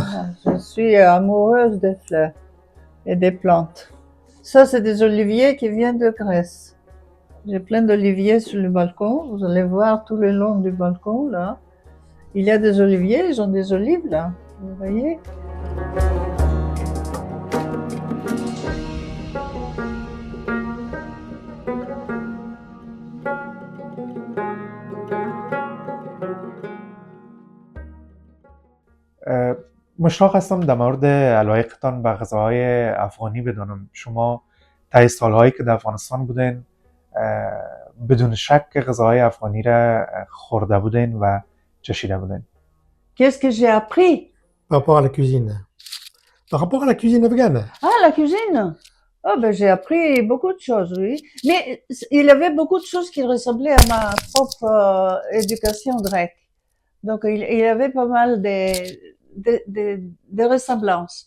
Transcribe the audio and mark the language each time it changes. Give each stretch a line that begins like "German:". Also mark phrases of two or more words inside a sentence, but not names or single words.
French: Je suis amoureuse des fleurs et des plantes. Ça c'est des oliviers qui viennent de Grèce. J'ai plein d'oliviers sur le balcon. Vous allez voir tout le long du balcon là. Il y a des oliviers, ils ont des olives là. Vous voyez?
Persian: مشتاق هستم در مورد علایقتان به غذاهای افغانی بدانم. شما طی سالهایی که در افغانستان بودین بدون شک غذاهای افغانی را خورده بودین و چشیده بودین.
French: Qu'est-ce que j'ai appris? Par rapport à la cuisine. Par rapport à la cuisine afghane. Ah, la cuisine. Ah, ben, j'ai appris beaucoup de choses, oui. Mais il y avait beaucoup de choses qui ressemblaient à ma propre éducation grecque. Donc, il y avait pas mal de ressemblances.